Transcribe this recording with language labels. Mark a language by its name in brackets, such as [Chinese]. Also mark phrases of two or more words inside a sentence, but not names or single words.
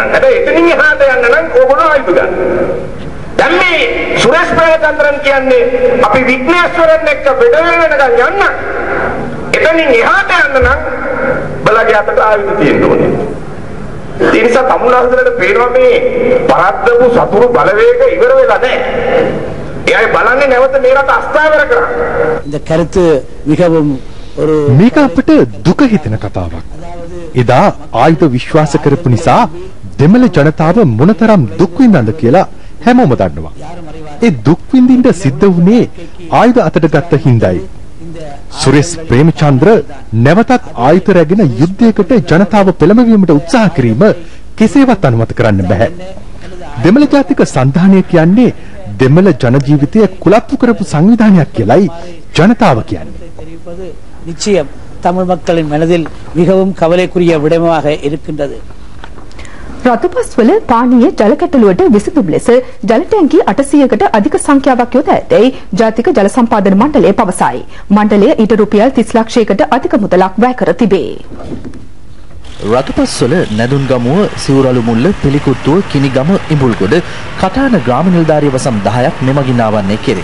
[Sinhala] හැබැයි එතනින් එහාට යන්න නම් ඕගොල්ලෝ ආයුධ ගන්න. දැන් මේ සුරේෂ් ප්‍රේමචන්ද්‍රන් කියන්නේ අපි විග්නේශ්වරන් එක්ක ෆෙඩරල් වෙනකන් යන්න. එතනින් එහාට යන්න නම් බලගේ අතට ආයුධ තියෙන්න ඕනේ. ඒ නිසා තමුන්ලාසලට පේනවා මේ පරද්දපු සතුරු බලවේග ඉවර වෙලා නැහැ. එයායි බලන්නේ නැවත මේ රට අස්ථාවර කරන්න. [Tamil] இந்த கருத்து மிகவும் ஒரு [Sinhala] මේක අපිට දුක හිතෙන කතාවක්. එදා ආයුධ විශ්වාස කරපු නිසා දෙමළ ජනතාව මොනතරම් දුක් විඳන්ද කියලා හැමෝම දන්නවා. ඒ දුක් විඳින්න සිද්ධ වුණේ ආයුධ අතට ගත්ත හිඳයි. සුරේෂ් ප්‍රේමචන්ද්‍ර නැවතත් ආයුධ රැගෙන යුද්ධයකට ජනතාව පෙළඹවීමට උත්සාහ කිරීම කෙසේවත් අනුමත කරන්න බෑ. දෙමළ ජාතික සන්ධානය කියන්නේ දෙමළ ජන ජීවිතය කුලප්පු කරපු සංවිධානයක් කියලායි ජනතාව කියන්නේ. [Tamil] நிச்சயம் தமிழ் மக்களின் மனதில் மிகவும் கவலைக்குரிய விடயமாக இருக்கின்றது. [Sinhala] රතුපස්වල පානීය ජල කැටලුවට විසඳුම් ලෙස ජල ටැංකි 800කට අධික සංඛ්‍යාවක් යොදා ඇතැයි ජාතික ජල සම්පාදන මණ්ඩලය පවසයි. මණ්ඩලය ඊට රුපියල් 30 ලක්ෂයකට අධික මුදලක් වැය කර තිබේ. රතුපස්වල නැදුන්ගමුව සිවුරළු මුල්ල පිළිකුත්තුව කිනිගම ඉඹුල්ගොඩ කටාන ග්‍රාම නිලධාරිය වසම් 10ක් මෙමගින් ආවරණය කෙරේ.